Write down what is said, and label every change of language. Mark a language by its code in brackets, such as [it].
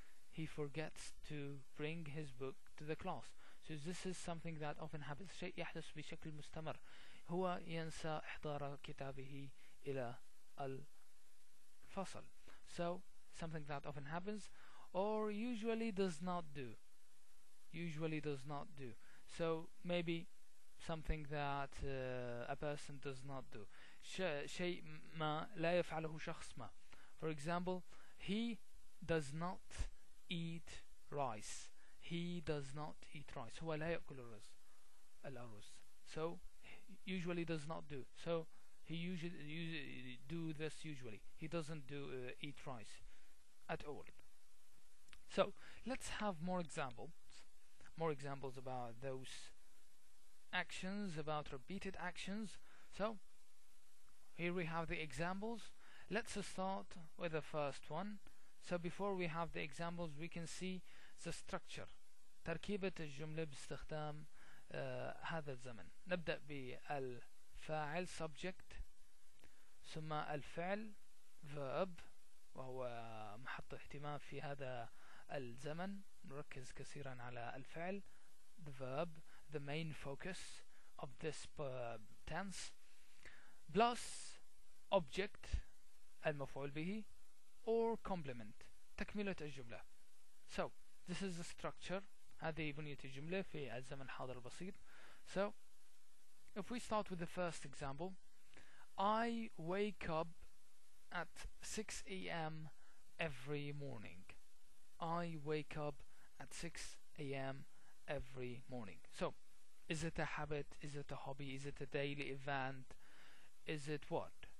[en] He forgets to bring his book to the class. So this is something that often happens. [ar] شيء يحدث بشكل مستمر. هو ينسى إحضار كتابه إلى الفصل. [en] So something that often happens, or usually does not do. Usually does not do. So maybe something that a person does not do. [ar] شيء ما لا يفعله شخص ما. [en] For example, he does not eat rice. He does not eat rice. [ar] هو لا يأكل الأرز. [en] So usually does not do. So he usually do this usually. He doesn't eat rice at all. So let's have more examples about those actions, about repeated actions. So here we have the examples. Let's start with the first one. So before we have the examples, we can see the structure. [ar] تركيبة الجملة باستخدام هذا الزمن. نبدأ بالفاعل subject، ثم الفعل verb وهو محط اهتمام في هذا الزمن. نركز كثيرا على الفعل [en] the verb, the main focus of this tense, plus object [ar] المفعول به [en] or complement [ar] تكملة الجملة. [en] So this is the structure. [ar] هذه بنية الجملة في الزمن الحاضر البسيط. [en] So if we start with the first example, I wake up at 6 a.m. every morning. I wake up at 6 a.m. every morning. So is it a habit? Is it a hobby? Is it a daily event? Is it what?